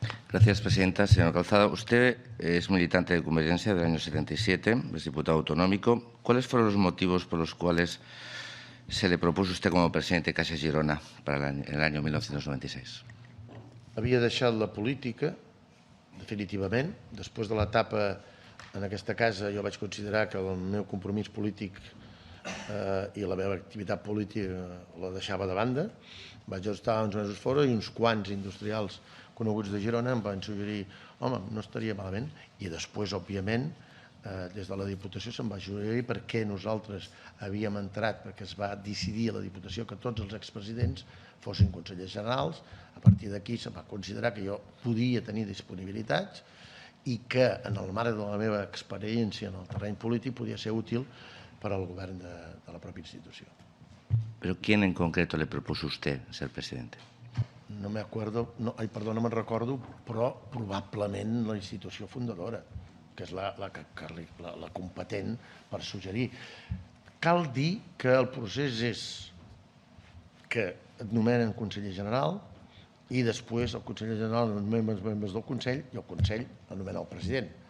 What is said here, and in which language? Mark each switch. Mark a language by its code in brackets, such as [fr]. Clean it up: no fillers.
[es] Gracias, presidenta. Señor Calzada, usted es militante de Convergencia del año 77, es diputado autonómico. ¿Cuáles fueron los motivos por los cuales se le propuso usted como presidente de Caixa Girona para el año 1996? [ca] Havia deixat la política, definitivament. Després de l'etapa en aquesta casa, jo vaig considerar que el meu compromís polític i la meva activitat política la deixava de banda. Vaig estar uns mesos fora i uns quants industrials coneguts de Girona em van suggerir, home, no estaria malament. I després, òbviament, des de la Diputació se'm va suggerir perquè nosaltres havíem entrat, perquè es va decidir a la Diputació que tots els expresidents fossin consellers generals. A partir d'aquí se va considerar que jo podia tenir disponibilitats i que en el marc de la meva experiència en el terreny polític podia ser útil per al govern de la pròpia institució. [es] ¿Pero quién en concreto le propuso usted ser presidente? No me acuerdo, [ca] no me'n recordo, però probablement la institució fundadora, que és la competent per suggerir. Cal dir que el procés és que et nomenen conseller general i després el conseller general nomena els membres del Consell i el Consell anomena el president.